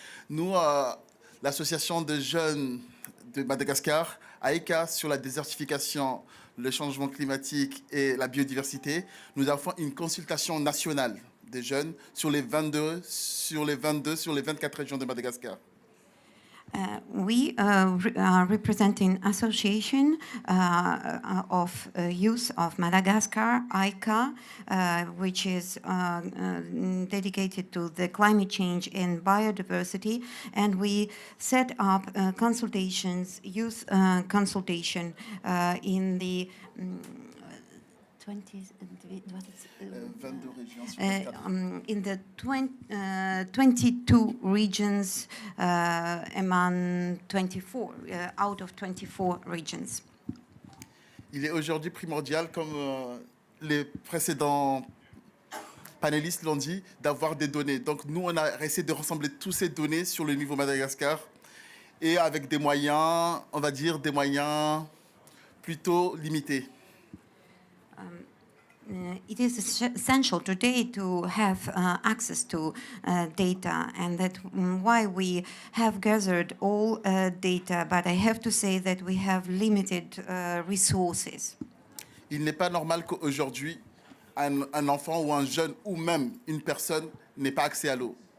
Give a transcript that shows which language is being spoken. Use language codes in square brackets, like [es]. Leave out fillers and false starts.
[fr] Nous, l'association de jeunes de Madagascar, AECA sur la désertification, le changement climatique et la biodiversité, nous avons une consultation nationale des jeunes sur les 24 régions de Madagascar. [en] We are representing Association of Youth of Madagascar, ICA, which is dedicated to the climate change and biodiversity, and we set up consultations, youth consultation in the 20, what is, [fr] 22 régions sur 24. [en] in the 22 regions among 24, out of 24 regions. [fr] Il est aujourd'hui primordial, comme les précédents panélistes l'ont dit, d'avoir des données. Donc nous, on a essayé de rassembler toutes ces données sur le niveau Madagascar et avec des moyens, on va dire des moyens plutôt limités. [en] It is essential today to have access to data, and that's why we have gathered all data, but I have to say that we have limited resources. [fr] Il n'est pas normal qu'aujourd'hui, un enfant ou un jeune ou même une personne n'ait pas accès à l'eau.